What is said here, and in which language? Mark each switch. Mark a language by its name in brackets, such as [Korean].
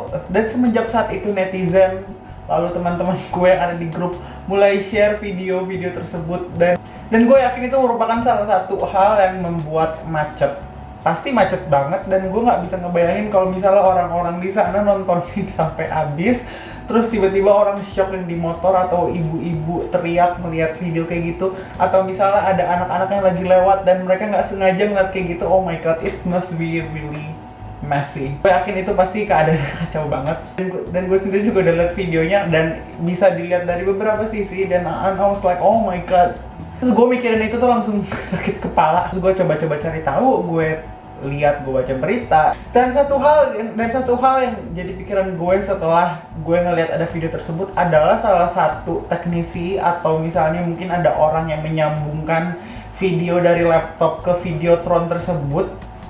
[Indonesian] Dan semenjak saat itu netizen, lalu teman-teman gue yang ada di grup mulai share video-video tersebut, dan gue yakin itu merupakan salah satu hal yang membuat macet. Pasti macet banget, dan gue nggak bisa ngebayangin kalau misalnya orang-orang di sana nontonin sampai habis, terus tiba-tiba orang shock yang di motor, atau ibu-ibu teriak melihat video kayak gitu, atau misalnya ada anak-anak yang lagi lewat dan mereka nggak sengaja ngeliat kayak gitu. [English] Oh my god, it must be really messy. [Indonesian] Gue yakin itu pasti keadaan kacau banget, dan gue sendiri juga udah liat videonya dan bisa dilihat dari beberapa sisi, dan [English] I was like, oh my god. [Indonesian] Terus gue mikirin itu tuh langsung sakit kepala. Terus gue coba-coba cari tahu, gue lihat, gue baca berita, dan satu hal yang jadi pikiran gue setelah gue ngelihat ada video tersebut adalah salah satu teknisi, atau misalnya mungkin ada orang yang menyambungkan video dari laptop ke Videotron tersebut.